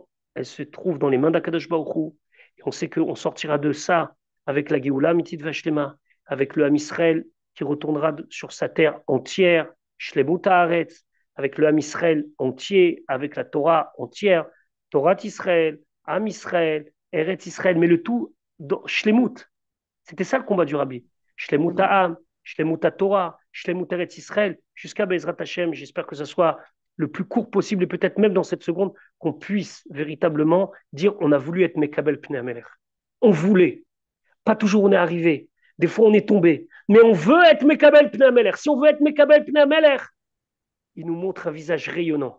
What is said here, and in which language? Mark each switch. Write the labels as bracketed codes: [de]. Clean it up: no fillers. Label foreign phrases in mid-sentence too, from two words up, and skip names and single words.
[fr] Elle se trouve dans les mains d' [he] הקדוש ברוך הוא. [fr] Et on sait qu'on sortira de ça avec la [he] גאולה אמיתית ושלמה, [fr] avec le Ham Israël qui retournera sur sa terre entière, [he] שלמות הארץ, [fr] avec le Ham Israël entier, avec la Torah entière, Torah Israël, Ham Israël, Eretz Israël, mais le tout dans Shlemut. C'était ça le combat du Rabbi. [he] שלמות העם, שלמות תורה, שלמות ארץ ישראל, jusqu'à בעזרת השם. [fr] J'espère que ce soit le plus court possible et peut-être même dans cette seconde qu'on puisse véritablement dire on a voulu être [he] מקבל פני המלך. [fr] On voulait. Pas toujours on est arrivé. Des fois on est tombé. Mais on veut être [he] מקבל פני המלך. [fr] Si on veut être [he] מקבל פני המלך, [fr] il nous montre un visage rayonnant.